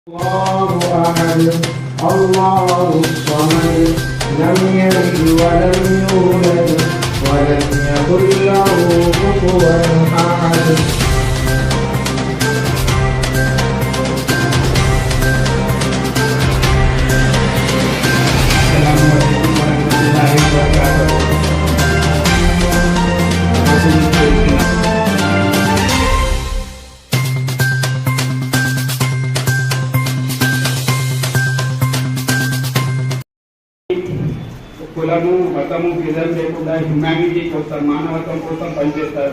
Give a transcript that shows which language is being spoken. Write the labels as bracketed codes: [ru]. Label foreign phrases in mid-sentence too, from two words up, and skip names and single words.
[ar] الله أحد الله الصمد لم يلد ولم يولد ولم يكن له كفوا أحد. السلام عليكم ورحمة الله وبركاته. [te] కులము మతము భేదం లేకుండా హ్యుమానిటీ కోసం మానవత్వం కోసం పనిచేస్తారు.